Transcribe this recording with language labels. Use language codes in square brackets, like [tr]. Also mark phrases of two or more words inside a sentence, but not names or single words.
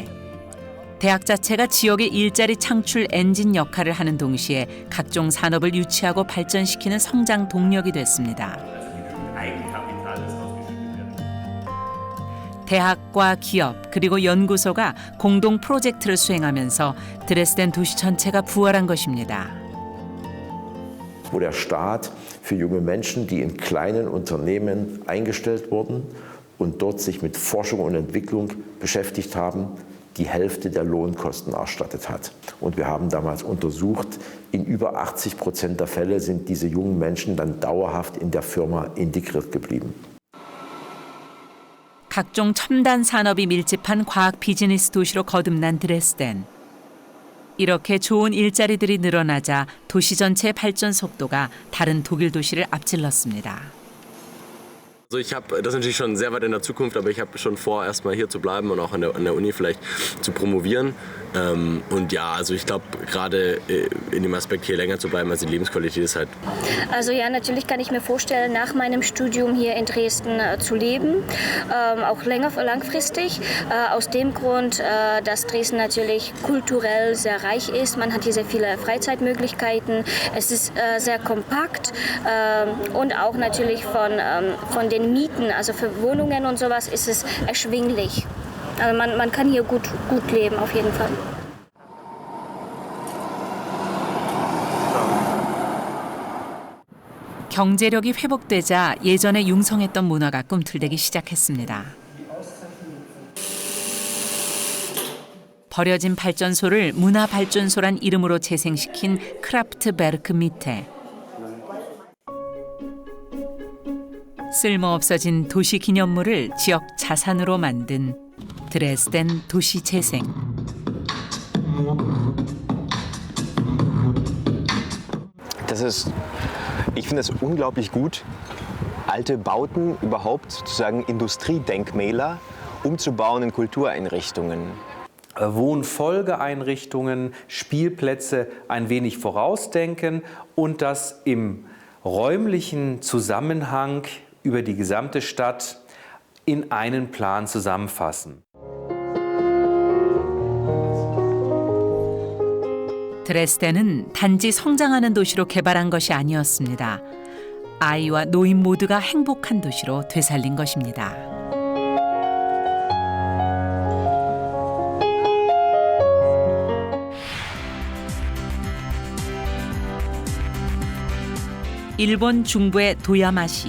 [ko] 대학 자체가 지역의 일자리 창출 엔진 역할을 하는 동시에 각종 산업을 유치하고 발전시키는 성장 동력이 됐습니다. 대학과 기업 그리고 연구소가 공동 프로젝트를 수행하면서 드레스덴 도시 전체가 부활한 것입니다. [de] Wo der Staat für junge Menschen, die in kleinen Unternehmen eingestellt wurden und dort sich mit Forschung und Entwicklung beschäftigt haben, die Hälfte der Lohnkosten erstattet hat. Und wir haben damals untersucht, in über 80% der Fälle sind diese jungen Menschen dann dauerhaft in der Firma integriert geblieben. [ko] 각종 첨단 산업이 밀집한 과학 비즈니스 도시로 거듭난 드레스덴. 이렇게 좋은 일자리들이 늘어나자 도시 전체의 발전 속도가 다른 독일 도시를 앞질렀습니다. [de] Also ich habe das natürlich schon sehr weit in der Zukunft, aber ich habe schon vor, erstmal hier zu bleiben und auch an der Uni vielleicht zu promovieren. Und ja, also ich glaube, gerade in dem Aspekt hier länger zu bleiben, also die Lebensqualität ist halt... Also ja, natürlich kann ich mir vorstellen, nach meinem Studium hier in Dresden zu leben, auch langfristig. Aus dem Grund, dass Dresden natürlich kulturell sehr reich ist. Man hat hier sehr viele Freizeitmöglichkeiten. Es ist sehr kompakt und auch natürlich von den Mieten, also für Wohnungen und sowas, ist es erschwinglich. Also man kann hier gut leben, auf jeden Fall. [ko] 경제력이 회복되자 예전에 융성했던 문화가 꿈틀대기 시작했습니다. 버려진 발전소를 문화발전소란 이름으로 재생시킨 크라프트베르크 밑에 쓸모없어진 도시 기념물을 지역 자산으로 만든 드레스덴 도시재생. [de] Ich finde es unglaublich gut, alte Bauten, überhaupt sozusagen Industriedenkmäler, umzubauen in Kultureinrichtungen. Wohnfolgeeinrichtungen, Spielplätze ein wenig vorausdenken und das im räumlichen Zusammenhang über die gesamte Stadt in einen Plan zusammenfassen. [ko] 드레스덴은 단지 성장하는 도시로 개발한 것이 아니었습니다. 아이와 노인 모두가 행복한 도시로 되살린 것입니다. 일본 중부의 도야마시.